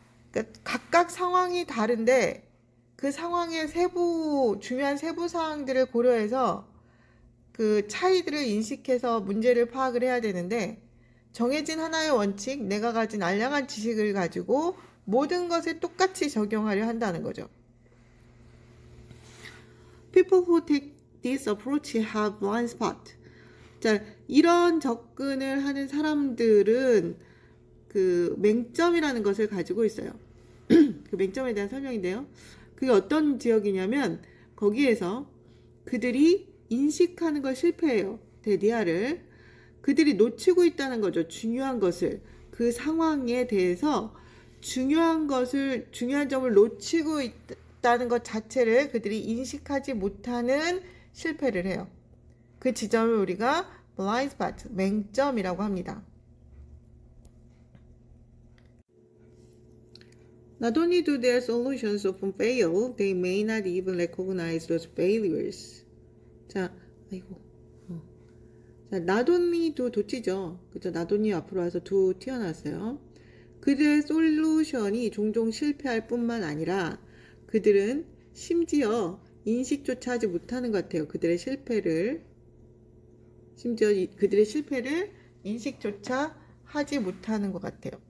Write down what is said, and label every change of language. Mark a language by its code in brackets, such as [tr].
[ko] 그러니까 각각 상황이 다른데 그 상황의 중요한 세부 사항들을 고려해서 그 차이들을 인식해서 문제를 파악을 해야 되는데 정해진 하나의 원칙, 내가 가진 알량한 지식을 가지고 모든 것을 똑같이 적용하려 한다는 거죠. [en] People who take this approach have blind spot. [ko] 자, 이런 접근을 하는 사람들은 그 맹점이라는 것을 가지고 있어요. 그 맹점에 대한 설명인데요. 그게 어떤 지역이냐면 거기에서 그들이 인식하는 걸 실패해요. 대디아를. 그들이 놓치고 있다는 거죠. 중요한 것을. 그 상황에 대해서 중요한 점을 놓치고 있다는 것 자체를 그들이 인식하지 못하는 실패를 해요. 그 지점을 우리가 blind spot, 맹점이라고 합니다. [en] Not only do their solutions often fail, they may not even recognize those failures. [ko] 자, 자, [en] not only do [ko] 도치죠. 그죠? not only 앞으로 와서 do 튀어나왔어요. 그들의 솔루션이 종종 실패할 뿐만 아니라 그들은 심지어 인식조차 하지 못하는 것 같아요. 그들의 실패를 실패를 인식조차 하지 못하는 것 같아요.